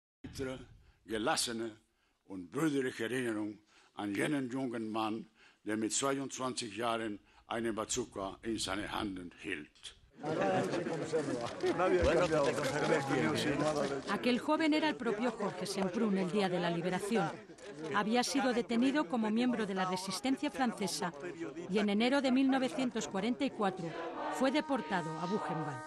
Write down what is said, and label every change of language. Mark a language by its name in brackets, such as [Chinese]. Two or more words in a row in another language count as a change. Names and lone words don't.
[German] heitere, gelassene und brüderliche Erinnerung an jenen jungen Mann, der mit 22 Jahren eine Bazooka in seinen Händen hielt. [Spanish] Aquel joven era el propio Jorge Semprún el día de la liberación. Había sido detenido como miembro de la resistencia francesa y en enero de 1944 fue deportado a Buchenwald.